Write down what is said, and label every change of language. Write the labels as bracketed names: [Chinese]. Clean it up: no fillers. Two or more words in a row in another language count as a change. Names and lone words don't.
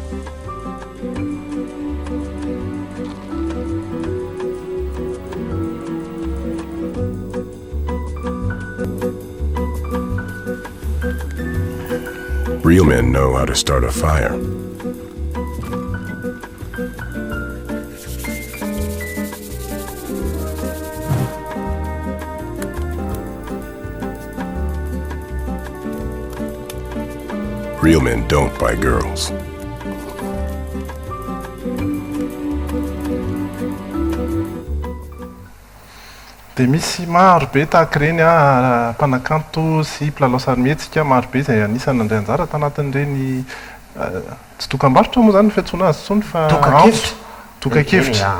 [English] Real men know how to start a fire. Real men don't buy girls. [Malagasy] Dia misy maro be tahaka ireny mpanakanto sy mpilalao sarimihetsika maro be izay anisany nandray anjara tanatin'ireny tsy dokam-barotra moa zany ny fiantsoana azy tsony fa